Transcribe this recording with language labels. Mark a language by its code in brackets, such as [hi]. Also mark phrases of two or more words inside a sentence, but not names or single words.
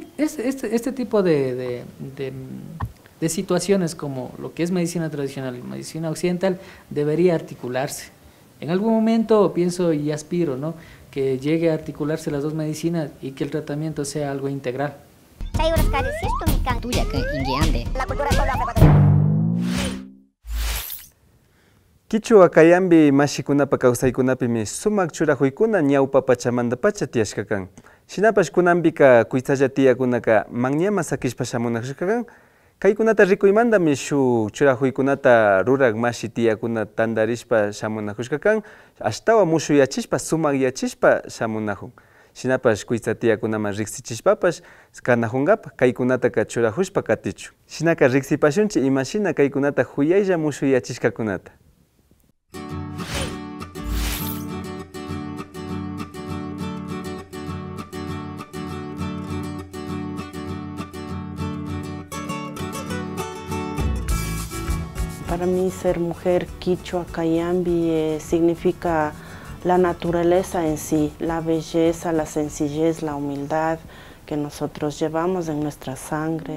[es] Este tipo de situaciones como lo que es medicina tradicional y medicina occidental debería articularse. En algún momento pienso y aspiro, ¿no?, que llegue a articularse las dos medicinas y que el tratamiento sea algo integral. [qu] Kichwa kayambi mashikunapa kawsaykunapimi sumak churajuykuna ñawpa pachamanta pacha tiyashkakan. Shinapash kunambika kuitalla tiyakunaka manñama sakishpa shamunashkakan. Kaykunata rikuymantami shuk churajuykunata rurak mashi tiyakuna tandarishpa shamunajushkakan, ashtawa mushuyachishpa sumak yachishpa shamunajun. Shinapash kuitza tiyakunaman riksichishpapash kanajungapa kaykunataka churajushpa katichu. Shinaka riksipashunchi imashina kaykunata huyaylla mushuyachishkakunata. [es] Para mí ser mujer quichua cayambi significa la naturaleza en sí, la belleza, la sencillez, la humildad, nosotros llevamos en nuestra sangre.